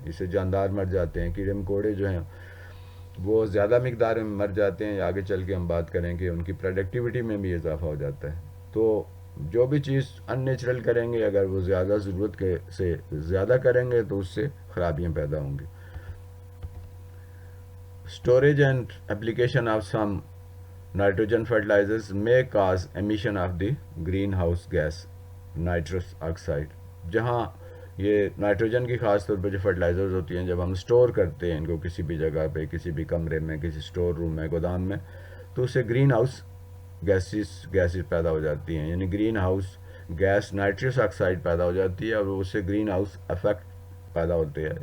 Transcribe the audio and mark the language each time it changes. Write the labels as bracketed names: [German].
[Urdu] اس سے جاندار مر جاتے ہیں، کیڑے مکوڑے جو ہیں وہ زیادہ مقدار میں مر جاتے ہیں. آگے چل کے ہم بات کریں کہ ان کی پروڈکٹیوٹی میں بھی اضافہ ہو جاتا ہے. تو جو بھی چیز ان نیچرل کریں گے، اگر وہ زیادہ ضرورت کے سے زیادہ کریں گے تو اس سے خرابیاں پیدا ہوں گی. [English] Storage and application of some nitrogen fertilisers may cause emission of the green house gas nitrous oxide. [Urdu] جہاں یہ نائٹروجن کی خاص طور پہ جو فرٹیلائزرز ہوتی ہیں، جب ہم اسٹور کرتے ہیں ان کو کسی بھی جگہ پہ، کسی بھی کمرے میں، کسی اسٹور روم میں، گودام میں، تو اس سے گرین ہاؤس گیسز پیدا ہو جاتی ہیں. یعنی green house gas nitrous oxide پیدا ہو جاتی ہے اور اس سے گرین ہاؤس افیکٹ پیدا ہوتے ہیں.